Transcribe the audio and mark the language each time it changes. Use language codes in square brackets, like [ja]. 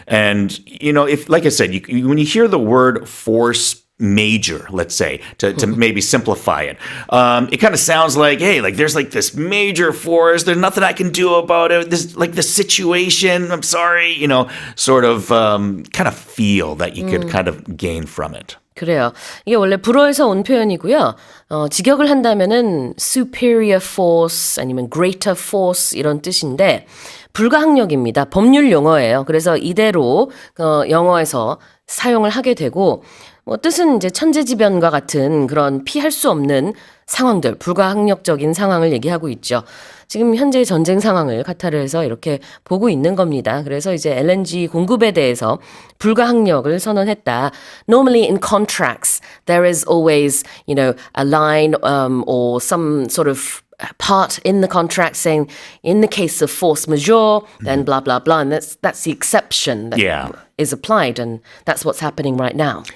[en] And, if, like I said, when you hear the word force major, let's say, to maybe simplify it. It kind of sounds like, hey, like there's like this major force, there's nothing I can do about it. This like the situation, I'm sorry, sort of kind of feel that you could kind of gain from it. [ko] 그래요. 이게 원래 불어에서 온 표현이고요. 직역을 한다면은 superior force 아니면 greater force 이런 뜻인데 불가항력입니다. 법률 용어예요. 그래서 이대로 영어에서 사용을 하게 되고 뜻은 이제 천재지변과 같은 그런 피할 수 없는 상황들, 불가항력적인 상황을 얘기하고 있죠. 지금 현재 전쟁 상황을 카타르에서 이렇게 보고 있는 겁니다. 그래서 이제 LNG 공급에 대해서 불가항력을 선언했다. [en] Normally in contracts, there is always, a line or some sort of part in the contract saying, in the case of force majeure, then blah, blah, blah. And that's the exception that is applied. And that's what's happening right now.